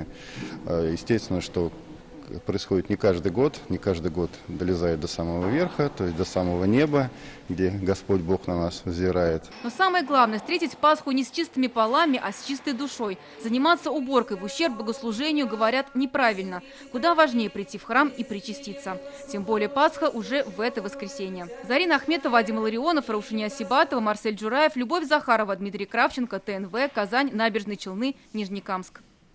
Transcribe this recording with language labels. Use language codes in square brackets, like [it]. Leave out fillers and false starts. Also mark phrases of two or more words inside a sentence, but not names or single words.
[ru] Естественно, что происходит не каждый год долезает до самого верха, то есть до самого неба, где Господь Бог на нас взирает. Но самое главное – встретить Пасху не с чистыми полами, а с чистой душой. Заниматься уборкой в ущерб богослужению, говорят, неправильно. Куда важнее прийти в храм и причаститься. Тем более Пасха уже в это воскресенье. Зарина Ахметова, Вадим Илларионов, Раушания Асибатова, Марсель Джураев, Любовь Захарова, Дмитрий Кравченко, ТНВ, Казань, Набережные Челны, Нижнекамск.